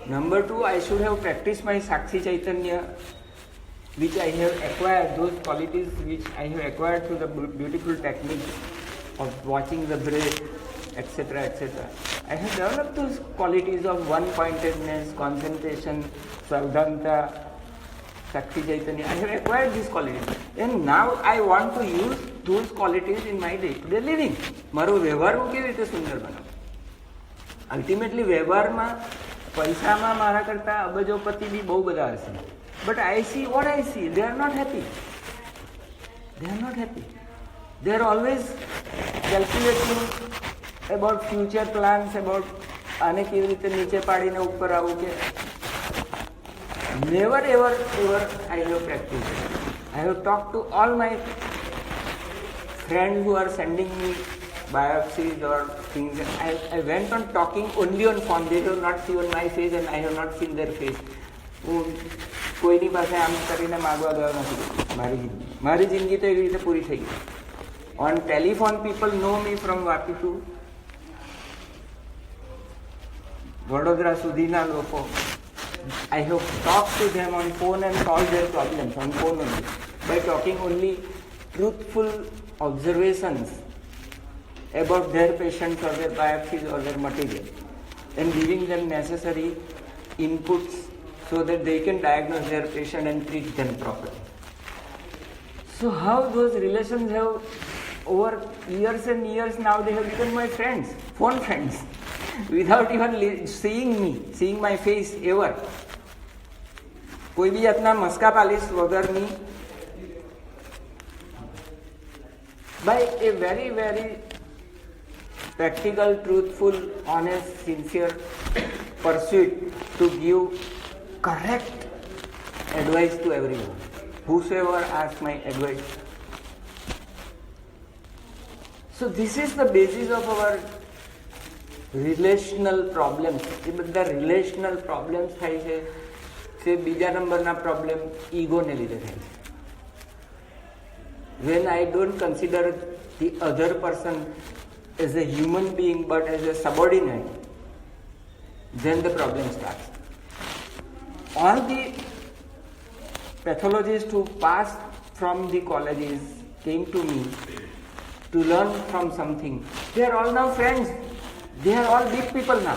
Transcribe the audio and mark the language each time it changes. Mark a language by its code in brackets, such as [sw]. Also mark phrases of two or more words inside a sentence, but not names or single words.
[en] Number two, I should have practiced my Sakshi Chaitanya, which I have acquired, those qualities which I have acquired through the beautiful technique of watching the breath, etc., etc. I have developed those qualities of one-pointedness, concentration, Savdhanta, Sakshi Chaitanya. I have acquired these qualities. And now I want to use those qualities in my day-to-day living. [gu] મારો વ્યવહાર હું કેવી રીતે સુંદર બનાવું? અલ્ટિમેટલી વ્યવહારમાં પૈસામાં મારા કરતાં અબજોપતિ બી બહુ બધા હશે. [en] But I see what I see. They are not happy. They are not happy. They are always calculating about future plans, about [gu] આને કેવી રીતે નીચે પાડીને ઉપર આવું કે [en] never ever I have practiced. I have talked to all my friends who are sending me biopsies or things. I went on talking only on phone. They have not seen my face and I have not seen their face. [gu] કોઈની પાસે આમ કરીને માગવા ગયો નથી. મારી જિંદગી તો એવી રીતે પૂરી થઈ ગઈ. [en] On telephone, people know me from Vapi to [gu] વડોદરા સુધીના લોકો. [en] I have talked to them on phone and solved their problems on phone only by talking only truthful observations about their patients or their biopsies or their material and giving them necessary inputs so that they can diagnose their patient and treat them properly. So how those relations have over years and years now they have become my friends, phone friends. Without even seeing me, seeing my face ever. [gu] કોઈ બી જાતના મસ્કા પાલિશ વગરની, [en] by a very very practical, truthful, honest, sincere pursuit to give correct advice to everyone, whosoever asks my advice. So this is the basis of our relational problems. [gu] એ બધા [en] relational problems [gu] થાય છે તે બીજા નંબરના પ્રોબ્લેમ ઈગોને લીધે થાય છે. [en] When I don't consider the other person as a human being but as a subordinate, then the problem starts. All the pathologists who passed from the colleges came to me to learn from something. They are all now friends. They are all big people now.